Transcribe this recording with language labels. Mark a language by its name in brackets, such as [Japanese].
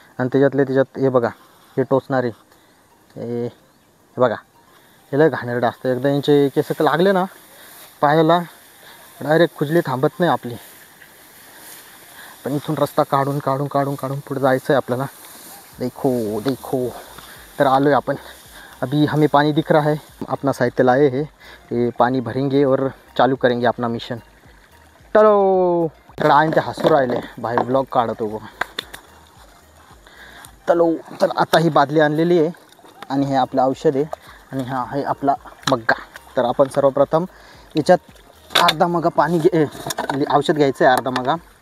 [Marathi] आणि त्याच्यात हे बघा, हे टोचणारे हे बघा, हे लय घाणेरडं असतं. एकदा यांचे केस लागले ना पायाला, डायरेक्ट खुजली थांबत नाही आपली. पण इथून रस्ता काढून काढून काढून काढून पुढे जायचं आहे आपल्याला. [Hindi] देखो देखो, [Marathi] तर आलो आहे आपण. [Hindi] अभी हमें पानी दिख रहा है, अपना साहित्य लाए हैं, ये पानी भरेंगे और चालू करेंगे अपना मिशन. चलो. [Marathi] इकडे आईन ते हसू राहिले, बाहेर ब्लॉग काढतो बघ. चलो. तर आता ही बादली आणलेली आहे आणि हे आपलं औषध आहे आणि हा आहे आपला मग्गा. तर आपण सर्वप्रथम याच्यात अर्धा मगा पाणी औषध घ्यायचं आहे, अर्धा मगा.